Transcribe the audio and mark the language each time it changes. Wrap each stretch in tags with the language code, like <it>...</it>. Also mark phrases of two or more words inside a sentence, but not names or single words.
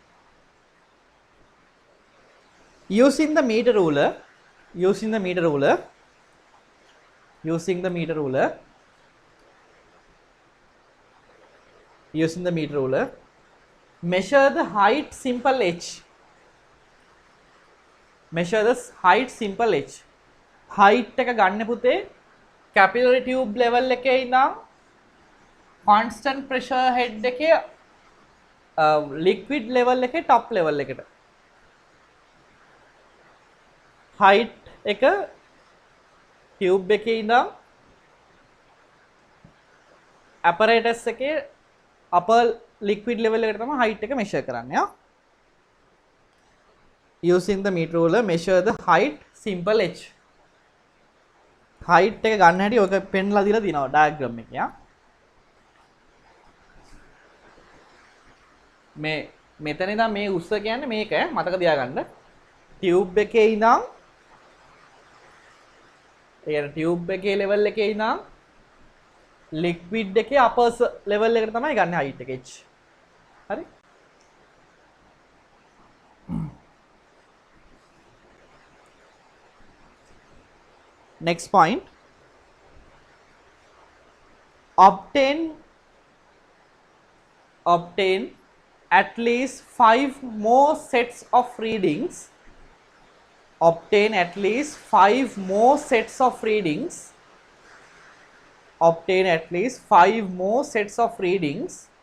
<en>Using the meter ruler, measure the height simple h. Measure the height simple h.</en> <si>Height එක ගන්න පුතේ</si> <en>capillary tube level</en> <si>එකේ ඉඳන්</si> <en>constant pressure head</en> <si>එකේ</si> <en>liquid level</en> <si>එකේ</si> <en>top level</en> <si>එකට. Height එක tube එකේ ඉඳන් apparatus එකේ</si> <en>upper liquid level</en> <si>එකට තමයි height එක measure කරන්නේ.</si> <en>Using the meter ruler, measure the height simple h.</en> <si>Height එක ගන්න හැටි ඔක පෙන්ලා දීලා තියෙනවා diagram එකේ. මෙතන ඉඳන් මේ උස්ස කියන්නේ මේක මතක තියාගන්න. tube එකේ ඉඳන් tube එකේ level එකේ ඉඳන් liquid එකේ</si> <en>upper level</en> <si>එකට තමයි ගන්න height එක h. හරි?</si> <en>Next point, obtain at least 5 more sets of readings, obtain at least 5 more sets of readings, obtain at least 5 more sets of readings</en>